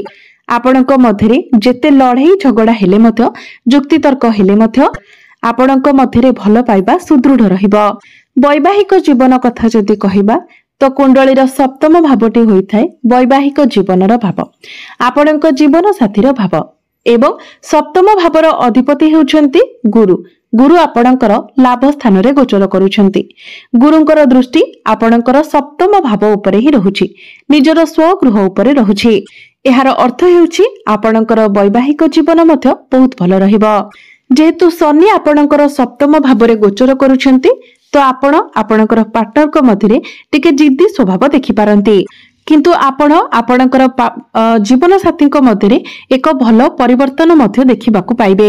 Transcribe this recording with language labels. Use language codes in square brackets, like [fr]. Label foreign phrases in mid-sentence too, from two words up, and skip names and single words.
[or] ଆପଣଙ୍କ ମଧ୍ୟରେ ଯେତେ ଲଢ଼େଇ ଝଗଡ଼ା ହେଲେ ମଧ୍ୟ, ଯୁକ୍ତି ତର୍କ ହେଲେ ମଧ୍ୟ ଆପଣଙ୍କ ମଧ୍ୟରେ ଭଲ ପାଇବା ସୁଦୃଢ଼ ରହିବ। ବୈବାହିକ ଜୀବନ କଥା ଯଦି କହିବା ତ କୁଣ୍ଡଳୀର ସପ୍ତମ ଭାବଟି ହୋଇଥାଏ ବୈବାହିକ ଜୀବନର ଭାବ, ଆପଣଙ୍କ ଜୀବନ ସାଥୀର ଭାବ ଏବଂ ସପ୍ତମ ଭାବର ଅଧିପତି ହେଉଛନ୍ତି ଗୁରୁ। ଗୁରୁ ଆପଣଙ୍କର ଲାଭ ସ୍ଥାନ ରେ ଗୋଚର କରୁଛନ୍ତି। ଗୁରୁଙ୍କର ଦୃଷ୍ଟି ଆପଣଙ୍କର ସପ୍ତମ ଭାବ ଉପରେ ହିଁ ରହୁଛି, ନିଜର ସ୍ୱଗୃହ ଉପରେ ରହୁଛି। ଏହାର ଅର୍ଥ ହେଉଛି ଆପଣଙ୍କର ବୈବାହିକ ଜୀବନ ମଧ୍ୟ ବହୁତ ଭଲ ରହିବ। ଯେହେତୁ ଶନି ଆପଣଙ୍କର ସପ୍ତମ ଭାବରେ ଗୋଚର କରୁଛନ୍ତି, ତ ଆପଣ ଆପଣଙ୍କର ପାର୍ଟନର ମଧ୍ୟରେ ଟିକେ ଜିଦ୍ଦୀ ସ୍ୱଭାବ ଦେଖି ପାରନ୍ତି, କିନ୍ତୁ ଆପଣ ଆପଣଙ୍କର ଜୀବନ ସାଥୀ ମଧ୍ୟରେ ଏକ ଭଲ ପରିବର୍ତ୍ତନ ମଧ୍ୟ ଦେଖିବାକୁ ପାଇବେ।